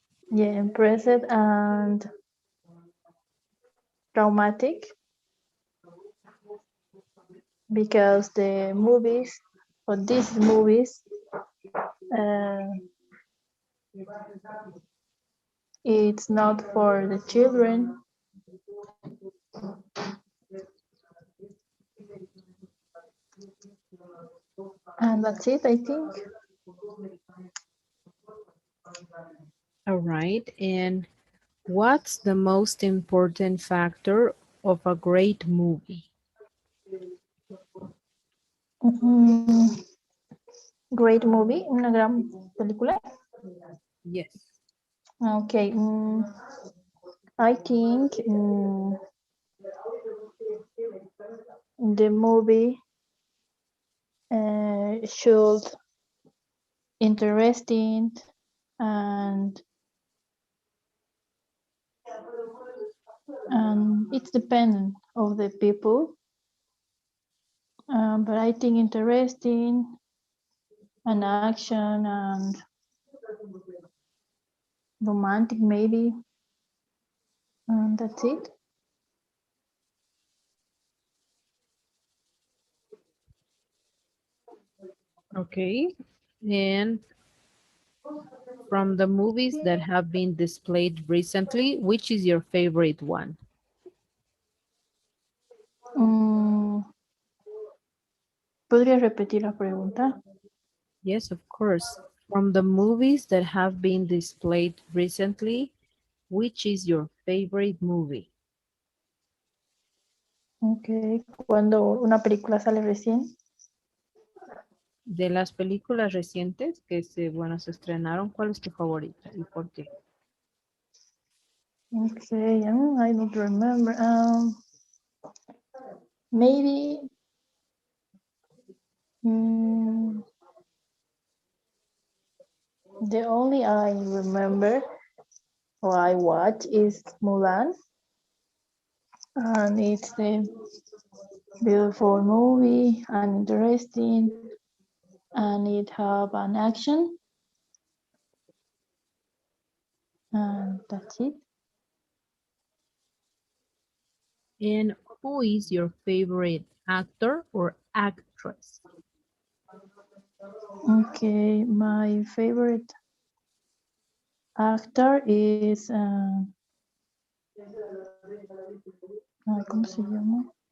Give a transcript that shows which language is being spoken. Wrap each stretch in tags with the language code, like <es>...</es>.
<en>Yeah, impressive and traumatic because the movies or these movies uh, it's not for the children, and that's it, I think. All right. And what's the most important factor of a great movie?</en> <es>Mm,</es> <en>great movie,</en> <es>una gran película.</es> <en>Yes. Okay, I think the movie should interesting and it's dependent of the people. But I think interesting and action and romantic maybe, and that's it. Okay. And from the movies that have been displayed recently, which is your favorite one?</en> <es>Mm, ¿Podría repetir la pregunta?</es> <en>Yes, of course. From the movies that have been displayed recently, which is your favorite movie?</en> <es>Okay, cuando una película sale recién. De las películas recientes que bueno, se estrenaron, ¿cuál es tu favorita y por qué?</es> <en>Okay, I don't remember. Maybe mm, the only I remember or I watch is Mulan, and it's a beautiful movie and interesting, and it have an action, and that's it. And who is your favorite actor or actress? Okay, my favorite actor is</en> <es>¿cómo se llama?</es>